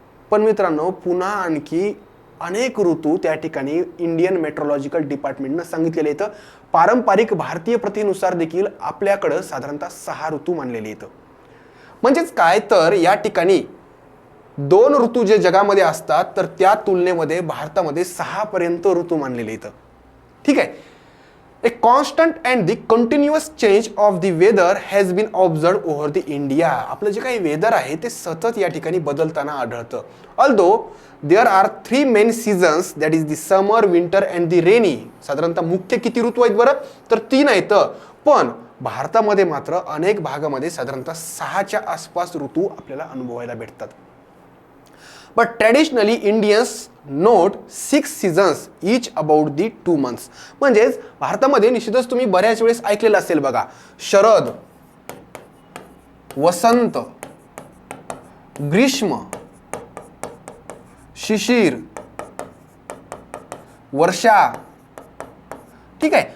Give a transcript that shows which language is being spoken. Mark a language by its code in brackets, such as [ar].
[mr] पण मित्रांनो, पुन्हा आणखी अनेक ऋतू त्या ठिकाणी इंडियन मेट्रोलॉजिकल डिपार्टमेंटनं सांगितलेले आहेत. पारंपरिक भारतीय प्रथेनुसार देखील आपल्याकडं साधारणतः 6 ऋतू मानलेले आहेत. म्हणजेच काय, तर या ठिकाणी 2 ऋतू जे जगामध्ये असतात तर त्या तुलनेमध्ये भारतामध्ये 6 पर्यंत ऋतू मानलेले आहेत. ठीक आहे. [en] A constant and the continuous change of the weather has been observed over the India. [mr] आपलं जे काही वेदर आहे ते सतत या ठिकाणी बदलताना आढळतं. [en] Although there are 3 main seasons, that is the summer, winter and the rainy. [mr] साधारणतः मुख्य किती ऋतू आहेत बरं? तर 3 आहेत. पण भारतामध्ये मात्र अनेक भागामध्ये साधारणतः 6च्या आसपास ऋतू आपल्याला अनुभवायला भेटतात. [en] But traditionally Indians note 6 seasons each about the 2 months. [mr] म्हणजेच भारतामध्ये निश्चितच तुम्ही बऱ्याच वेळेस ऐकलेलं असेल बघा, शरद, वसंत, ग्रीष्म, शिशिर, वर्षा. ठीक आहे.